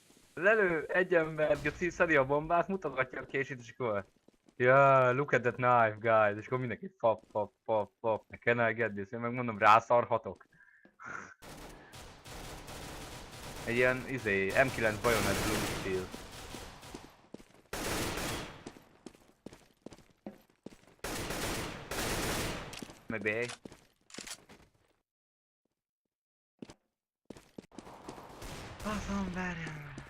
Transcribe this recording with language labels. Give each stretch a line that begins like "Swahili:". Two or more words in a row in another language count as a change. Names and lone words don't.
Hungarian: Lelő egy ember, szedi a bombát, mutogatja a kését, és akkor
English: yeah, look at that knife, guys,
Hungarian: és akkor mindenki pap, pap, pap, pap,
English: can I get this?
Hungarian: Én megmondom, rászarhatok. Egy ilyen, M9 Bayonet Blue Steel. Meg B. Faszom, várjál.